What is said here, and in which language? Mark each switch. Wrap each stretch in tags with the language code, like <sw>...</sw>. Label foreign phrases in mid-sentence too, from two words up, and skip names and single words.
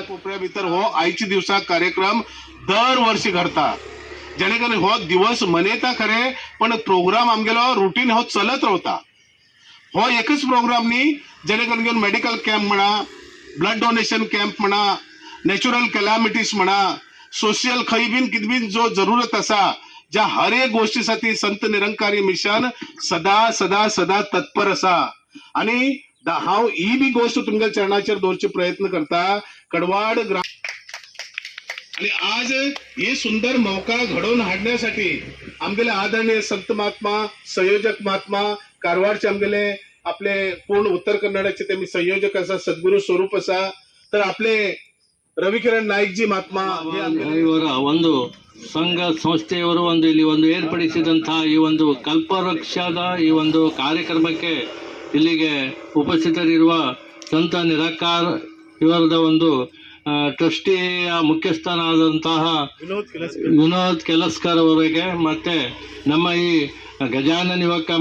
<kok>कोपऱ्या भितर हो आयच्या दिवसाक कार्यक्रम दर वर्षी घडता जेणे करून हो दिवस मनयता खरे पण प्रोग्राम आमगेलो रुटीन हो चलत रावता हो एकच प्रोग्राम न्ही जेणे करून</kok> <en>medical camp</en> <kok>म्हणा</kok> <en>blood donation camp</en> <kok>म्हणा</kok> <en>natural calamities</en> <kok>म्हणा सोशियल खंय बीन कितें बीन जो जरूरत असा ज्या हर एक गोष्टीसाठी संत निरंकारी मिशन सदा सदा सदा तत्पर असा आणि हांव ही बी गोष्ट तुमच्या चरणाचेर दवरचे प्रयत्न करता कडवाड आणि आज हे सुंदर मौका घडवून हाडण्यासाठी आमगेले आदरणीय संत महात्मा संयोजक महात्मा कारवारचे आमगेले आपले पूर्ण उत्तर कन्नडाचे ते संयोजक असा सद्गुरू स्वरूप असा तर आपले ರವಿಕಿರಣ್ ನಾಯ್ಕ್ ಮಹಾತ್ಮ</kok> <kn>ಇವರ ಒಂದು ಸಂಘ ಸಂಸ್ಥೆಯವರು ಒಂದು ಇಲ್ಲಿ ಒಂದು ಏರ್ಪಡಿಸಿದಂತಹ ಈ ಒಂದು ಕಲ್ಪವೃಕ್ಷದ ಈ ಒಂದು ಕಾರ್ಯಕ್ರಮಕ್ಕೆ ಇಲ್ಲಿಗೆ ಉಪಸ್ಥಿತರಿರುವ ಸಂತ ನಿರಾಕಾರ ಇವರದ ಒಂದು ಟ್ರಸ್ಟಿಯ ಮುಖ್ಯಸ್ಥನಾದಂತಹ ವಿನೋದ್ ಕೆಲಸ್ಕರ್ ಅವರಿಗೆ ಮತ್ತೆ ನಮ್ಮ ಈ ಗಜಾನನ ಯುವಕ</kn>